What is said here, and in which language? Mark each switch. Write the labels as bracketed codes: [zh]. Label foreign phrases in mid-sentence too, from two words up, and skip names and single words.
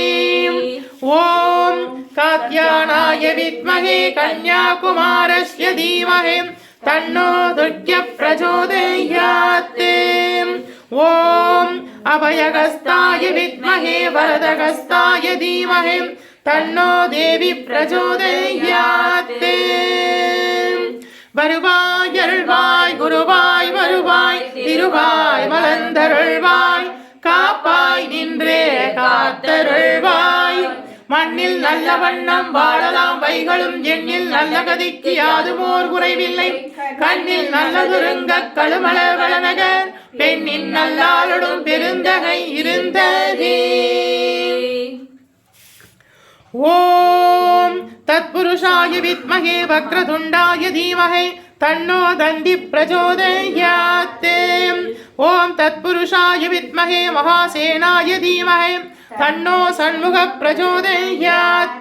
[sa] ॐ कात्यायनाय विद्महे कन्याकुमारस्य धीमहि तन्नो दुर्गः प्रचोदयात्। ॐ अभयहस्ताय विद्महे वरदहस्ताय धीमहि तन्नो देवी प्रचोदयात्। [ta] வருவாய் அருள்வாய் குருவாய் வருவாய் திருவாய் மலர்ந்தருள்வாய் காப்பாய் நின்றே காத்தருள்வாய் மண்ணில் நல்ல வண்ணம் வாழலாம் வைகளும் எண்ணில் நல்ல கதிக்கு யாதுமோர் குறைவில்லை கண்ணில் நல்ல துருங்க கழுமல வளநகர் பெண்ணின் நல்லாளுடும் பெருந்தகை இருந்ததே। [sa] ॐ तत्पुरुषाय विद्महे वक्रतुण्डाय धीमहि तन्नो दन्ति प्रचोदयात्। ॐ तत्पुरुषाय विद्महे महासेनाय धीमहि तन्नो षण्मुखः प्रचोदयात्।